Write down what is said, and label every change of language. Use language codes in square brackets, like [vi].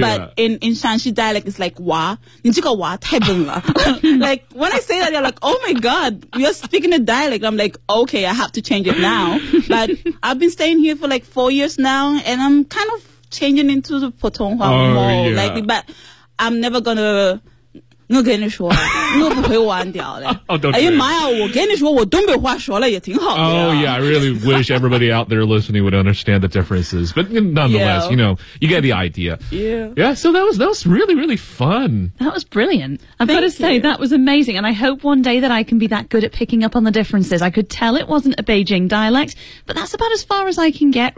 [en] But in Shanxi dialect, it's like wa. [zh] 你这个哇太笨了。 [en] Like, when I say that, they're like, oh my God, you're speaking a dialect. I'm like, okay, I have to change it now. But I've been staying here for like 4 years now, and I'm kind of changing into the Putonghua more. Yeah. Like, but I'm never going to... [zh] 我跟你说，我不会忘掉的。哎呀妈呀，我跟你说，我东北话说了也挺好的。 [en] Oh yeah, I really wish everybody out there listening would understand the differences, but nonetheless, you know, you get the idea. Yeah. Yeah. So that was really really fun. That was brilliant. I've got to say that was amazing, and I hope one day that I can be that good at picking up on the differences. I could tell it wasn't a Beijing dialect, but that's about as far as I can get.